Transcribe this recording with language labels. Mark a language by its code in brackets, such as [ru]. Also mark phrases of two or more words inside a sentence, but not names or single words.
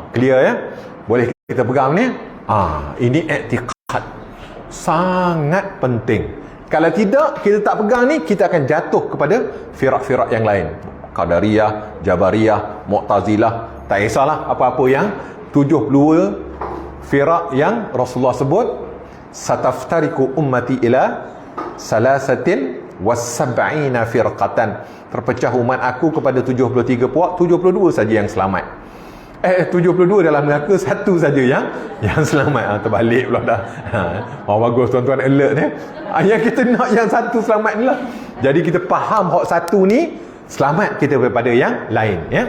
[ms] Clear, ya? Boleh kita pegang ni? Ini i'tiqad. Sangat penting. Kalau tidak, kita tak pegang ni, kita akan jatuh kepada firak-firak yang lain. Qadariyah, Jabariyah, Mu'tazilah, tak kisahlah apa-apa yang 72 firak yang Rasulullah sebut. [ar] ستفترق أمتي إلى ثلاثة وسبعين فرقة. [ms] Terpecah umat aku kepada 73 puak, 72 saja yang selamat. 72 dalam neraka, satu saja yang selamat. Terbalik pula dah. Bagus tuan-tuan, alert ni. Yang kita nak yang satu selamat ni lah. Jadi kita faham hak satu ni selamat kita daripada yang lain, ya.